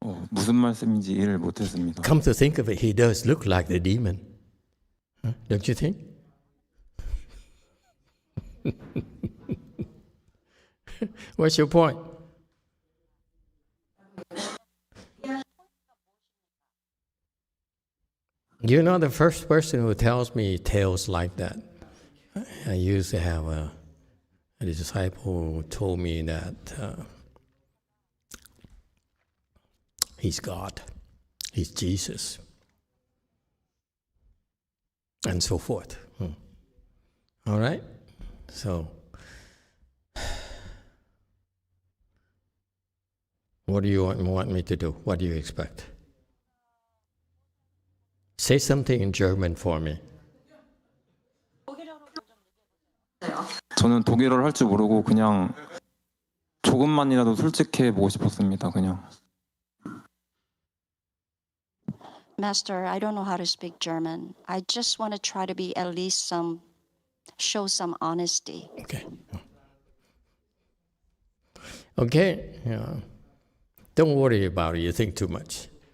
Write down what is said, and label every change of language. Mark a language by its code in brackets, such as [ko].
[ko] 무슨 말씀인지 이해를 못했습니다. [en] Come to think of it, he does look like the demon. Huh? Don't you think? What's your point? You're not the first person who tells me tales like that. I used to have a disciple who told me that he's God, he's Jesus, and so forth. All right? So, what do you want me to do? What do you expect? Say something in German for me. [ko] 저는 독일어를 할 줄 모르고 그냥 조금만이라도 솔직해 보고 싶었습니다. 그냥. [en] Master, I don't know how to speak German. I just want to try to be at least show some honesty. Okay. Okay. Yeah. Don't worry about it. You think too much.